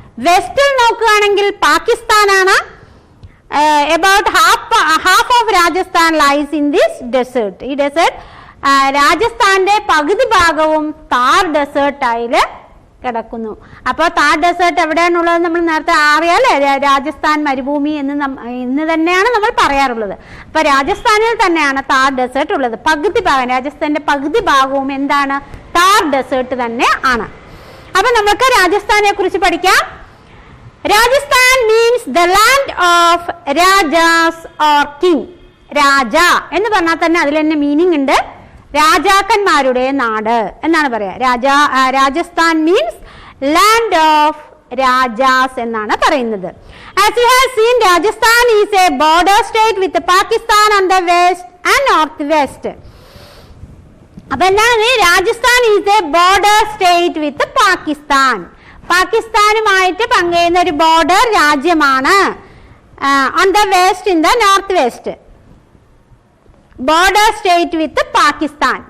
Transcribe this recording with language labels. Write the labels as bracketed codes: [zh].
[ml] വെസ്റ്റിൽ നോക്കുകയാണെങ്കിൽ പാകിസ്ഥാനാണ്. [en] About half of Rajasthan lies in this desert. [ml] ഈ desert രാജസ്ഥാന്റെ പകുതി ഭാഗവും താർ ഡെസേർട്ടായിൽ കിടക്കുന്നു. അപ്പോൾ താർ ഡെസേർട്ട് എവിടെയാണുള്ളത് നമ്മൾ നേരത്തെ അറിയാലേ, രാജസ്ഥാൻ മരുഭൂമി എന്ന് തന്നെയാണ് നമ്മൾ പറയാറുള്ളത്. അപ്പൊ രാജസ്ഥാനിൽ തന്നെയാണ് താർ ഡെസേർട്ട് ഉള്ളത്. പകുതി ഭാഗം, രാജസ്ഥാന്റെ പകുതി ഭാഗവും എന്താണ്, താർ ഡെസേർട്ട് തന്നെ ആണ്. അപ്പൊ നമുക്ക് രാജസ്ഥാനെ കുറിച്ച് പഠിക്കാം. [en] Rajasthan means the land of Rajas or king. [ml] രാജ എന്ന് പറഞ്ഞാൽ തന്നെ അതിൽ തന്നെ മീനിങ് ഉണ്ട്, രാജാക്കന്മാരുടെ നാട് എന്നാണ് പറയാ. [en] Rajasthan means land of Rajas [ml] എന്നാണ് പറയുന്നത്. [en] As you have seen, Rajasthan is a border state with Pakistan on the west and northwest. [ml] അപ്പൊ എന്താണ്, [en] Rajasthan is a border state with Pakistan. [ml] പാകിസ്ഥാനുമായിട്ട് പങ്കുചേരുന്ന ഒരു ബോർഡർ രാജ്യമാണ്. [en] On the west in the north west, border state with Pakistan.